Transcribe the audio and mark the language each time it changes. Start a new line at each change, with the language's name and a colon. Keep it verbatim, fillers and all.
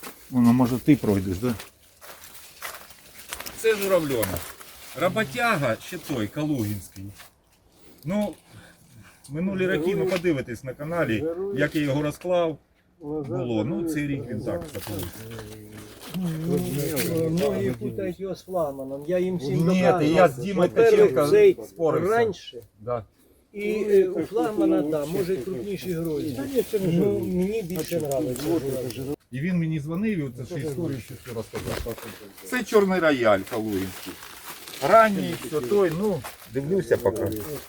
Ukrainian: Воно, може, ти пройдеш, да? Це журавльонок. Роботяга ще той, Калугінський. Ну, минулі роки ви подивитесь на каналі, як я його розклав. Було. Ну, цей рік він так. такий.
Russian: Многие путают его с флагманом. Я им всем Нет, и я с Димой Ткаченко
Ukrainian: цей спорив.
Russian: раньше, Да.
Ukrainian: і е, у флагмана, да, може крупніші грозі. Ну, мені більше подобається. І він мені дзвонив, і оце ще історію ще все розказав. Це чорний рояль калугінський. Ранній, все той, ну, дивлюся поки.